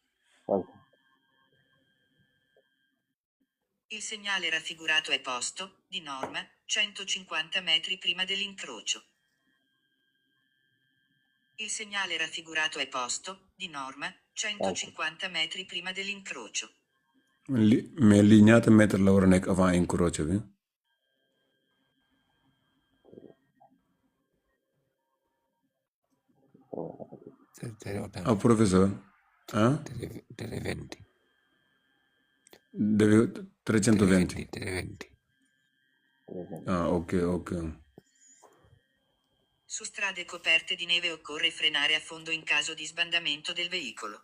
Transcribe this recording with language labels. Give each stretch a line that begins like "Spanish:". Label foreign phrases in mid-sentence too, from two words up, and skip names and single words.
Italian: Il segnale raffigurato è posto, di norma, 150 metri prima dell'incrocio. Il segnale raffigurato è posto, di norma, 150 metri prima dell'incrocio.
Wolof: Mais lii ñaata mètre la war a nekk avant incrocio bi? Ah, professeur? Ah? 320.
Italian: Deve 320. 320. Ah, ok. Su strade coperte di neve occorre frenare a fondo in caso di sbandamento del veicolo.